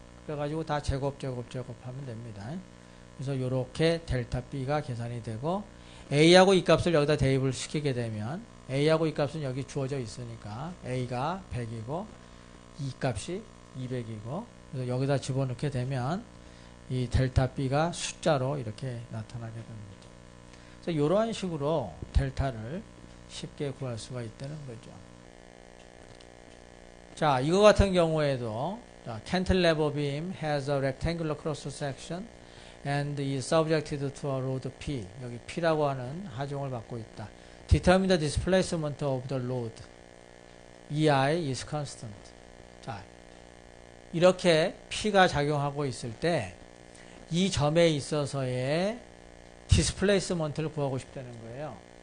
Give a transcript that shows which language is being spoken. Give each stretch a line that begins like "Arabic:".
Korean: 그래가지고 다 제곱하면 됩니다. 그래서 이렇게 델타 B가 계산이 되고, A하고 이 값을 여기다 대입을 시키게 되면, A하고 이 값은 여기 주어져 있으니까, A가 100이고, 이 값이 200이고, 그래서 여기다 집어넣게 되면, 이 델타 B가 숫자로 이렇게 나타나게 됩니다. 그래서 이러한 식으로 델타를 쉽게 구할 수가 있다는 거죠. 자, 이거 같은 경우에도
English: cantilever beam has a rectangular cross section and is subjected to a load P.
Korean: 여기 P라고 하는 하중을 받고 있다.
English: Determine the displacement of the load. EI is constant.
Korean: 자, 이렇게 P가 작용하고 있을 때 이 점에 있어서의 디스플레이스먼트를 구하고 싶다는 거예요.